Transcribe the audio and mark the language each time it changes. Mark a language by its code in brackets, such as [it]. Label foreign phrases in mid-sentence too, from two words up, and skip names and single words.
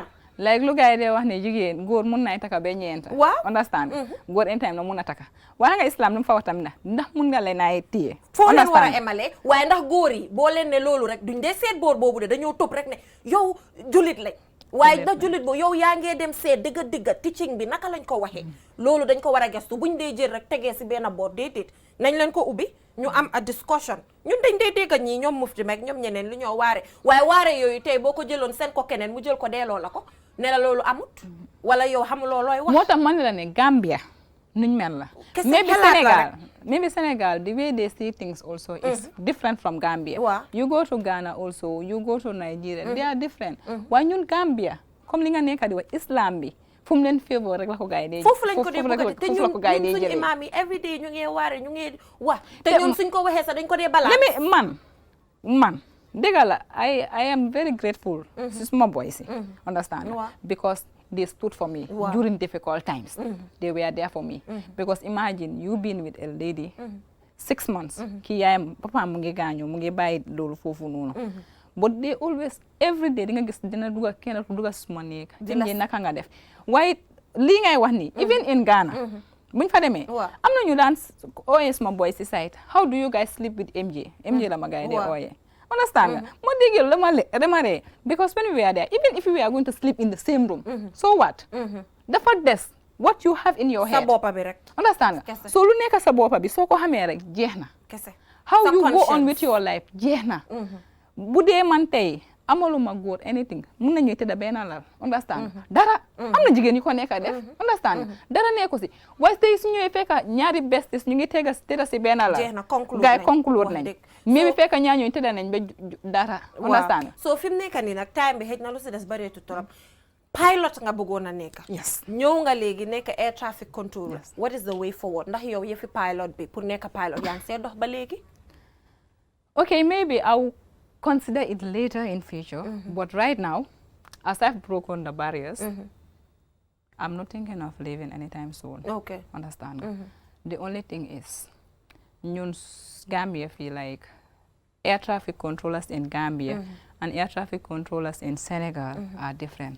[wo] Like lu gaay dee wax ne jigéen góor mun nay taka ba ñeenta. waaw understand góor [en] in time [wo] na mun a taka waaye nga islam lu mu fa wax tamit ndax mun nga leen ay téye. foo leen war a emale waaye ndax góor yi boo leen ne loolu rek duñ dee seet boor boobu de dañoo topp rek ne yow julit lañ. waaye ndax julit boobu yow yaa ngee dem seet digga teaching bi naka lañ ko waxee. loolu dañ ko war a gestu buñ dee jël rek tegee si benn boor déedéet nañ leen ko ubbi ñu am a discussion ñun dañ dee dégga ñii ñoom mufti meeg ñoom ñeneen lu ñoo waare waaye waare yooyu tey boo ko jëloon seen ko keneen mu jël ko delloo la ko ne la loolu amut wala yow xamuloo looy wax. moo tax man la ne Gambia nuñ mel la. [en] maybe Senegal the way they see things also is different from Gambia. [wo] waaw [en] you go to Ghana also you go to Nigeria they are different. [wo] waaye ñun Gambia comme li nga nekk di wax islam bi fu mu leen favor rek la ko gaay dee. foofu lañ ko dee bëgg te ñun suñu imaam yi [en] every day [wo] ñu ngi waare ñu ngi wax. te ñun suñ ko waxee sax dañ ko dee balance. man. dëgg la [en] I am very grateful [wo] si suma boys yi [en] understand because they stood for me during difficult times they were there for me because imagine you being with a lady 6 [wo] months kii yaayam papa mu ngi gaañu mu ngi bàyyi loolu foofu noonu [en] but they always every day [wo] di nga gis dina duga kenn ku duga suma néeg jëm ji naka nga def waaye lii ngay wax ni [en] even in Ghana [wo] buñ fa demee am na ñu daan ooyee suma boys si site [en] how do you guys sleep with MJ [wo] la ma gaay dee ooyee understand nga moo déggee dama ree [en] because when we were there even if we are going to sleep in the same room so what dafa des what you have in your head [wo] sa boppa bi rek understand nga so lu nekk sa boppa bi soo ko xamee rek jeex na [en] how you go on with your life [wo] jeex na bu dee man tey amaluma góor anything mun nañu tëdda benn lal understand dara am na jigéen yu ko nekk def understand dara nekku si waaye tey su ñëwee fekk ñaari besties ñu ngi tëdda si benn lal gaay conclude nañ mais bi fekk ñaar ñooñu tëdda nañ ba dara understand so fi mu nekk nii nag time bi xëj na lu si des bareetu torop pilot nga bëggoon a nekk ñëw nga léegi nekk [en] air traffic controller what is the way forward [wo] ndax yow yëfi pilot bi pour nekk pilot yaa ngi see dox ba léegi [en] okay maybe I'll consider it later in future but right now as I've broken the barriers I'm not thinking of leaving anytime soon understand the only thing is ñun Gambia feel like air traffic controllers in Gambia and air traffic controllers in Senegal are different.